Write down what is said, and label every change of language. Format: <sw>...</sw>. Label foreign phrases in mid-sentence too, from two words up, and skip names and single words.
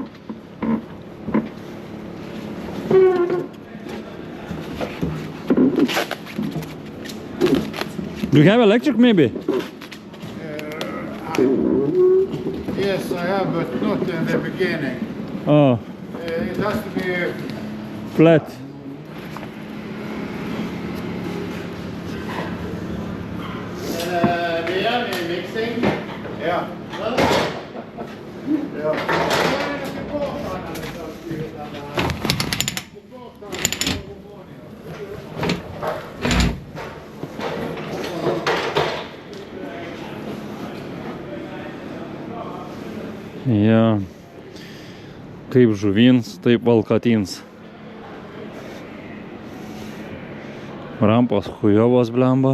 <en>Do you have electric maybe? Yes, I have, but not in the beginning. Oh, It has to be flat.</en> <no>seng. Ja. Ja. Ja.</no> <lt>Kaip žuvins, taip valkatins. Rampos chujovos blemba.</lt>